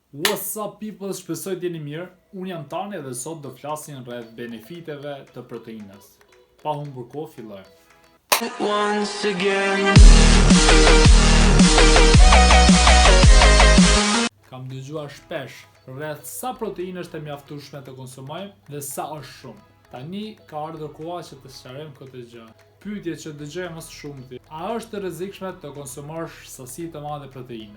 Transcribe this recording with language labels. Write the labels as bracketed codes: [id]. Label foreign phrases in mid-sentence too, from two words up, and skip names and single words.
[en] What's up people, [sq] shpresoj t'jeni mirë. Unë jam Tani dhe sot do flasim rreth benefiteve të proteinës. Pa humbur kohë, fillojmë. [en] Once again. [sq] Kam dëgjuar shpesh rreth sa proteinë është e mjaftueshme të konsumojmë dhe sa është shumë. Tani ka ardhur koha që të sqarojmë këtë gjë. Pyetje që dëgjoj më së shumti: a është e rrezikshme të konsumosh sasi të madhe proteine?